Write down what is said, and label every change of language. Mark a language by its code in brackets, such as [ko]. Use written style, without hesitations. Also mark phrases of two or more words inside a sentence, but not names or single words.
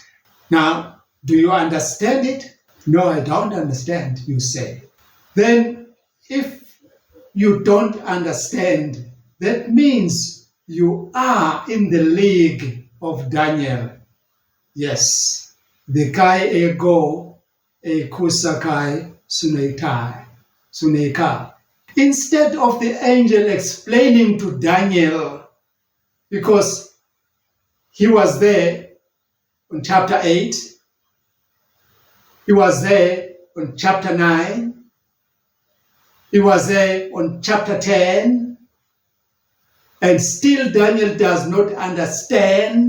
[en] Now, do you understand it? No, I don't understand, you say. Then, if you don't understand, that means you are in the league of Daniel. Yes, the [el] καὶ ἐγὼ ἤκουσα καὶ συνῆκα. [en] Instead of the angel explaining to Daniel, because he was there on chapter 8, he was there on chapter 9, he was there on chapter 10, and still Daniel does not understand.